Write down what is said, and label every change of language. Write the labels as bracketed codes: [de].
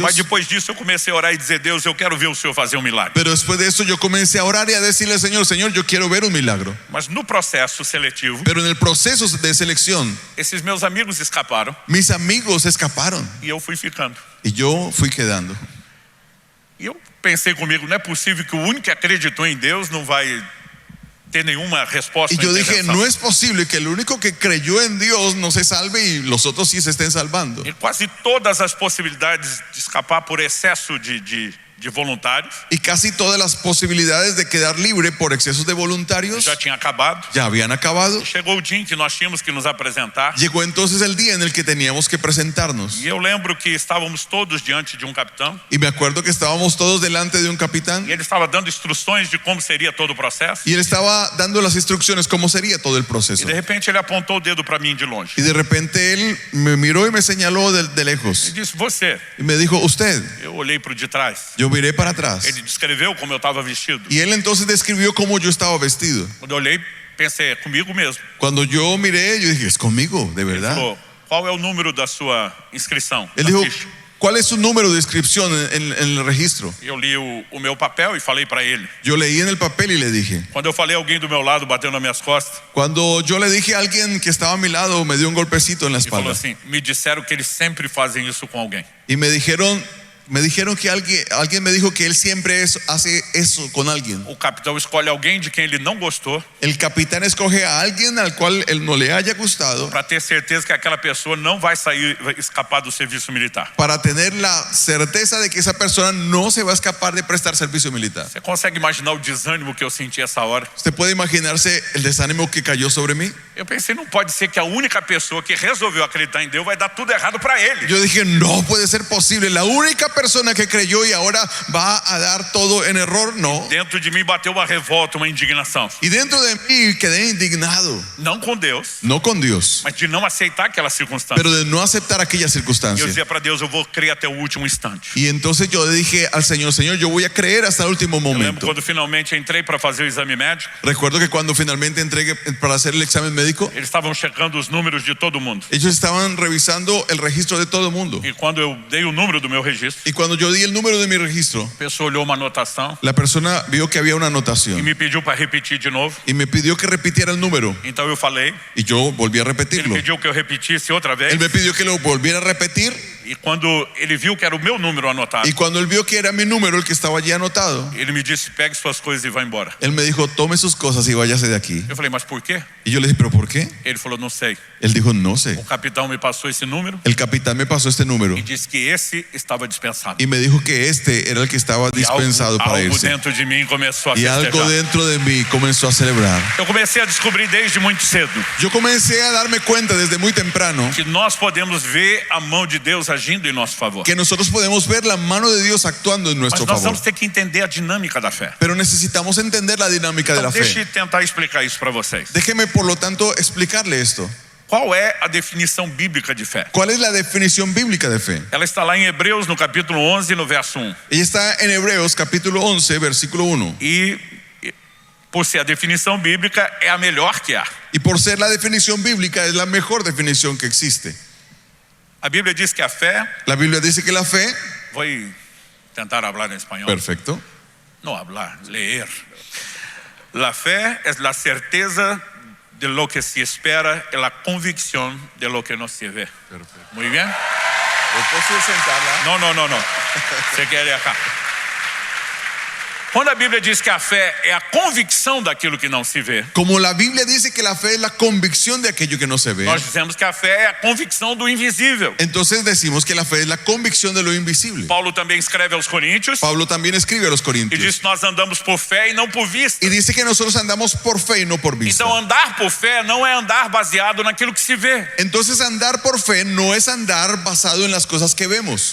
[pt] Mas depois disso eu comecei a orar e dizer, Deus, eu quero ver o Senhor fazer um milagre. [es] Pero después de eso yo comencé a orar y a decirle al Señor, Señor, yo quiero ver un milagro. [pt] Mas no processo seletivo, [es] Pero en el proceso de selección, [pt] esses meus amigos escaparam [es] mis amigos escaparon [pt] e eu fui ficando. [es] y yo fui quedando. [pt] E eu pensei comigo, não é possível que o único que acreditou em Deus não vai ter nenhuma resposta. [es] Y yo dije, [pt] intervenção. [es] no es posible que el único que creyó en Dios no se salve y los otros sí se estén salvando. [pt] E quase todas as possibilidades de escapar por excesso de voluntários [es] Y casi todas las posibilidades de quedar libre por excesos de voluntarios [pt] já tinha acabado. [es] ya habían acabado. [pt] Chegou o dia em que nós tínhamos que nos apresentar. [es] Llegó entonces el día en el que teníamos que presentarnos. [pt] E eu lembro que estávamos todos diante de um capitão [es] Y me acuerdo que estábamos todos delante de un capitán [pt] e ele estava dando instruções de como seria todo o processo. [es] y él estaba dando las instrucciones cómo sería todo el [pt] E [es] proceso. [pt] de repente ele apontou o dedo para mim de longe. [es] Y de repente él me miró y me señaló de [pt] Ele [es] lejos [pt] disse, você. [es] y me dijo, usted. [pt] Eu olhei para o de trás. [es] Yo miré para atrás [pt] Ele descreveu como eu estava vestido. [es] y él entonces describió cómo yo estaba vestido. [pt] Quando eu olhei, pensei, é comigo mesmo. [es] Cuando yo miré, yo dije, es conmigo, de [pt] Ele [es] verdad. [pt] falou, qual é o número da sua inscrição? [es] Él [pt] da [es] dijo, [pt] ficha? [es] ¿cuál es su número de inscripción en el registro? [pt] Eu li o meu papel e falei para ele. [es] Yo leí en el papel y le dije. [pt] Quando eu falei, alguém do meu lado bateu nas minhas costas [es] Cuando yo le dije a alguien que estaba a mi lado, me dio un golpecito en la [pt] e falou [es] espalda. [pt] assim, me disseram que eles sempre fazem isso com alguém. [es] Y me dijeron que alguien me dijo que él siempre hace eso con alguien. [pt] O capitão escolhe alguém de quem ele não gostou [es] El capitán escoge a alguien al cual él no le haya gustado [pt] para ter certeza que aquela pessoa não vai escapar do serviço militar. [es] para tener la certeza de que esa persona no se va a escapar de prestar servicio militar. [pt] Você consegue imaginar o desânimo que eu senti essa hora? [es] ¿Usted puede imaginarse el desánimo que cayó sobre mí? [pt] Eu pensei, não pode ser que a única pessoa que resolveu acreditar em Deus vai dar tudo errado para ele. [es] Yo dije, no puede ser posible. La única persona que creyó y ahora va a dar todo en error, no. [pt] Dentro de mim bateu uma revolta, uma indignação. [es] Y dentro de mí quedé indignado, [pt] Não com Deus, [es] no con Dios, [pt] mas de não aceitar aquela circunstância. [es] pero de no aceptar aquella [pt] E eu [es] circunstancia. [pt] dizia para Deus, eu vou crer até o último instante. [es] Y entonces yo le dije al Señor, Señor, yo voy a creer hasta el último [pt] Eu lembro [es] momento. [pt] quando finalmente entrei para fazer o exame médico, [es] Recuerdo que cuando finalmente entregué para hacer el examen médico, [pt] eles estavam checando os números de todo mundo. [es] ellos estaban revisando el registro de todo el mundo. [pt] E quando eu dei o número do meu registro, [es] Y cuando yo di el número de mi registro, [pt] a pessoa olhou uma anotação [es] la persona vio que había una [pt] e [es] anotación [pt] me pediu para repetir de novo. [es] y me pidió que repitiera el número. [pt] Então eu falei, [es] Y yo volví a [pt] ele [es] repetirlo. [pt] pediu que eu repetisse outra vez. [es] Él me pidió que lo volviera a repetir [pt] E quando ele viu que era o meu número anotado, [es] Y cuando él vio que era mi número el que estaba allí anotado, [pt] ele me disse: pegue suas coisas e vá embora. [es] él me dijo, tome sus cosas y váyase de aquí. [pt] Eu falei: mas por quê? [es] Y yo le dije, ¿pero por qué? [pt] Ele falou: não sei. [es] Él dijo, no sé. [pt] O capitão me passou esse número [es] El capitán me pasó este número [pt] e disse que esse estava dispensado. [es] y me dijo que este era el que estaba [pt] E [es] dispensado para [pt] algo [es] irse. [pt] dentro de mim começou a [es] Y algo [pt] festejar. [es] dentro de mí comenzó a celebrar. [pt] Eu comecei a descobrir desde muito cedo [es] Yo comencé a darme cuenta desde muy temprano [pt] que nós podemos ver a mão de Deus agindo em nosso favor. [es] que nosotros podemos ver la mano de Dios actuando en [pt] Mas [es] nuestro [pt] nós [es] favor. [pt] vamos ter que entender a dinâmica da fé. [es] Pero necesitamos entender la dinámica de [pt] Então, deixe [es] fe. [pt] eu tentar explicar isso para vocês. [es] Déjeme, por lo tanto, explicarle esto. [pt] Qual é a definição bíblica de fé? [es] ¿Cuál es la definición bíblica de fe? [pt] Ela está lá em Hebreus, no capítulo 11, no verso 1. [es] Ella está en Hebreos capítulo 11, versículo 1. [pt] E por ser a definição bíblica, é a melhor que há. [es] Y por ser la definición bíblica, es la mejor definición que existe. [pt] A Bíblia diz que a fé, [es] La Biblia dice que la fe, [pt] vou tentar hablar em espanhol. [es] perfecto, No hablar, leer. La fe es la certeza de lo que se espera y la convicción de lo que no se ve. Muy bien. ¿puedo sentarla? [pt] No. Você quer ir acá. Quando a Bíblia diz que a fé é a convicção daquilo que não se vê, [es] Como la Biblia dice que la fe es la convicción de aquello que no se ve, [pt] nós dizemos que a fé é a convicção do invisível. [es] entonces decimos que la fe es la convicción de lo invisible. [pt] Paulo também escreve aos Coríntios [es] Pablo también escribe a los [pt] e [es] Corintios [pt] diz que nós andamos por fé e não por vista. [es] y dice que nosotros andamos por fe y no por vista. [pt] Então andar por fé não é andar baseado naquilo que se vê. [es] Entonces andar por fe no es andar basado en las cosas que vemos.